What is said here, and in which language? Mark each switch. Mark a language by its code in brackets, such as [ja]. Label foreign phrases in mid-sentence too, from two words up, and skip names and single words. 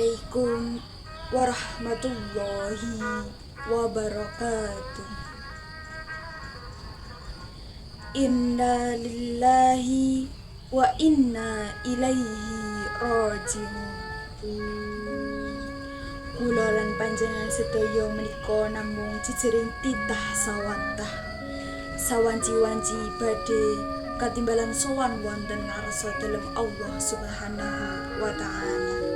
[ar] السلام عليكم ورحمة الله وبركاته. إنا لله وإنا إليه راجعون. [jv] Kula lan panjenengan sedaya menika namung jejering titah sawantah sawanci-wanci badhe katimbalan sowan wonten ngarsa dalem [ar] الله سبحانه وتعالى.